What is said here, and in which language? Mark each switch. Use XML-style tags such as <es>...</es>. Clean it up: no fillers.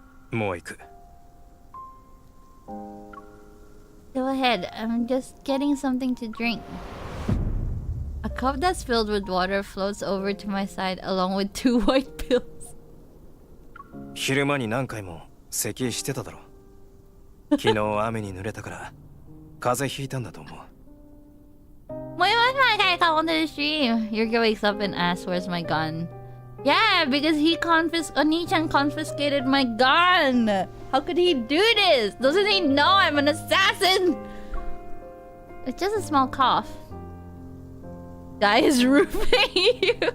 <ja>もう行く.</ja> <en>Go ahead, I'm just getting something to drink. A cup that's filled with water floats over to my side along with 2 white pills.</en> <ja>昼間に何回も咳してただろ。昨日雨に濡れたから風邪ひいたんだと思う。</ja> <en>Why was my guy come onto the stream? Eureka wakes up and asks where's my gun. Yeah, because Oni-chan confiscated my gun. How could he do this? Doesn't he know I'm an assassin? It's just a small cough. Guy is roofing you.</en>